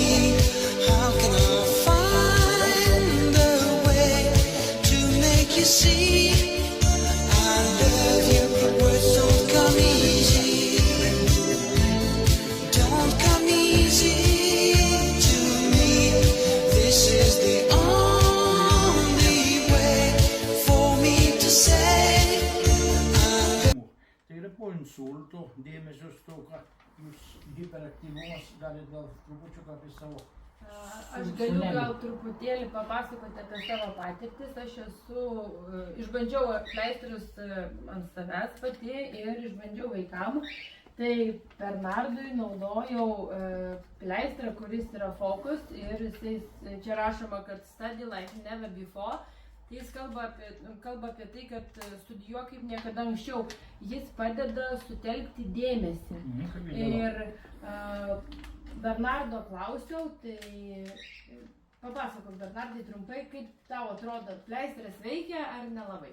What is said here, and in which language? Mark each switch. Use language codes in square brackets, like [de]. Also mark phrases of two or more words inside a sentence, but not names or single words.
[en] How can I find a way to make you see I love you? Words don't come easy. Don't come easy to me. This is the only way for me to say [lt] Tai yra po insulto, dėmesio stoka, jūs hiperaktyvumas, galite gal trupučiuką apie savo Aš galiu gal truputėlį papasakoti apie savo patirtis. Aš išbandžiau pleistrus ant savęs pati ir išbandžiau vaikam. Tai Bernardui naudojau pleistrą, kuris yra Focus ir čia rašoma, kad [en] study like never before. [lt] Tai jis kalba apie tai, kad studijuok kaip niekada anksčiau. Jis padeda sutelkti dėmesį. Ir Bernardo klausiau, tai papasakok, Bernardai, trumpai, kaip tau atrodo, pleistras veikia ar nelabai?